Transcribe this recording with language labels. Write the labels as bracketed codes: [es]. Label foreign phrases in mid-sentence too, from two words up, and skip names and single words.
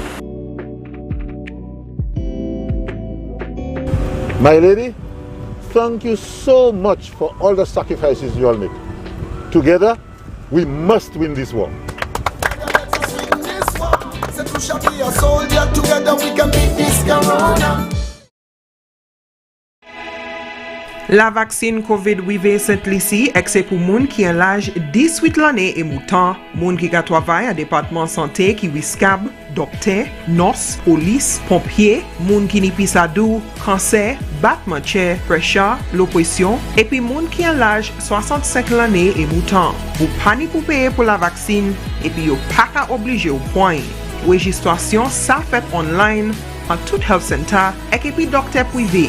[en] My lady, thank you so much for all the sacrifices you all make. Together, we must win this war. [acf] La vaccine COVID-19 Saint-Lissi, ekse pou moun ki an l'âge 18 l'année et moutan, moun ki ka travay a département santé ki wiskab, dokter, nos, polis, pompier, moun ki ni pisadou, kanser, batman chè, Tresha, l'oppression, epi moun ki an l'âge 65 l'année et moutan. Ou pani pou paye pou la vaccine, epi yo pa ka oblige ou point. Registration sa fait online an tout [en] health center [acf] ek epi dokter privé.